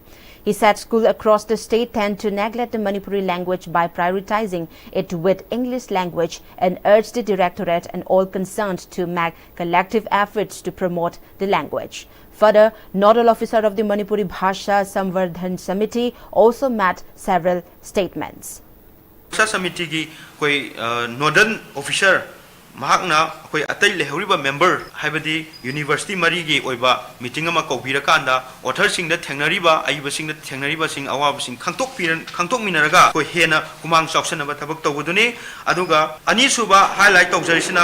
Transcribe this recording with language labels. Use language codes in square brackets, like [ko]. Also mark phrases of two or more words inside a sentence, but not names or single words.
[en] He said schools across the state tend to neglect the Manipuri language by prioritizing it with English language and urged the Directorate and all concerned to make collective efforts to promote the language. Further, Nodal Officer of the Manipuri Bhasha Samvardhan Samiti also made several statements. [mni] Samiti ki koi [en] Nodal Officer [mni] mahakna koi atai lehuriba member haibadi university mari gi oiba meeting ama kobira kanda author sing da thengnariba aiba sing da thengnariba sing awab sing khangtok minaraga koi hena kumang chauksana ba thabak tawuduni aduga ani suba highlight tawjarisina